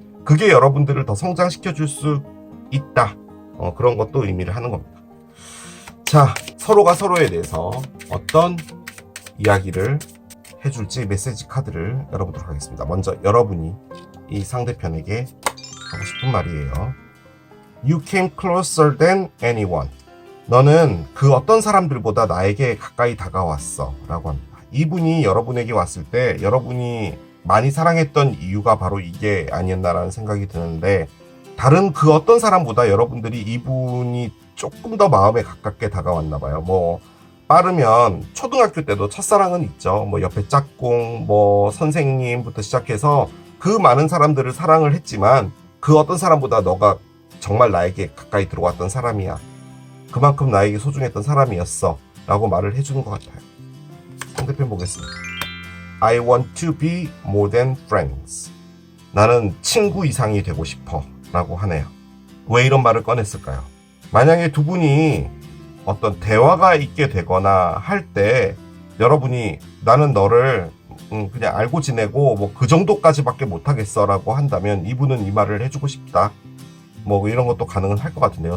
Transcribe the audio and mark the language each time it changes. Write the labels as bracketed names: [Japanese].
[Korean] 그게 여러분들을 더 성장시켜 줄 수 있다. 그런 것도 의미를 하는 겁니다. 자, 서로가 서로에 대해서 어떤 이야기를 해줄지 메시지 카드를 열어보도록 하겠습니다. 먼저 여러분이 이 상대편에게 하고 싶은 말이에요. [English] You came closer than anyone. [Korean] 너는 그 어떤 사람들보다 나에게 가까이 다가왔어 라고 합니다. 이분이 여러분에게 왔을 때 여러분이 많이 사랑했던 이유가 바로 이게 아니었나라는 생각이 드는데, 다른 그 어떤 사람보다 여러분들이 이분이 조금 더 마음에 가깝게 다가왔나 봐요. 뭐 빠르면 초등학교 때도 첫사랑은 있죠. 뭐 옆에 짝꿍, 뭐 선생님부터 시작해서 그 많은 사람들을 사랑을 했지만 그 어떤 사람보다 너가 정말 나에게 가까이 들어왔던 사람이야. 그만큼 나에게 소중했던 사람이었어 라고 말을 해주는 것 같아요. 상대편 보겠습니다. [English] I want to be more than friends. [Korean] 나는 친구 이상이 되고 싶어 라고 하네요. 왜 이런 말을 꺼냈을까요? 만약에 두 분이 어떤 대화가 있게 되거나 할 때 여러분이 나는 너를 그냥 알고 지내고 뭐 그 정도까지밖에 못하겠어 라고 한다면 이분은 이 말을 해주고 싶다, 뭐 이런 것도 가능은 할 것 같은데요.